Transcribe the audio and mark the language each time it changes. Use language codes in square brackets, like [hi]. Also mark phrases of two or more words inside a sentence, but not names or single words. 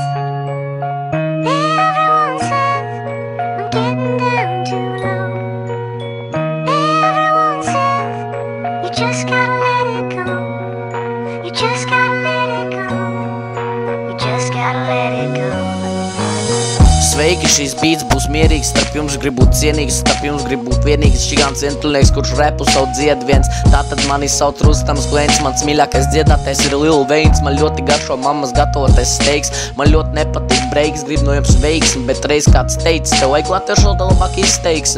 [en] Everyone says I'm getting down too low. Everyone says you just gotta let it go. You just gotta let it go. You just gotta let it go. [lv] Sveiki, šīs beats būs mierīgs, starp jums grib būt cienīgs, starp jums grib būt vienīgs žigants vientuļnieks, kurš repu savu dzied viens. Tātad mani sauc Rustams Glēns, mans mīļākais dziedātais ir Lil Veins. Man ļoti garšo mammas gatavotais steiks, man ļoti nepatīk breiks, grib no jums veiksmi, bet reiz kāds teica, tev vajag latviešu valodā labāk izteiksim.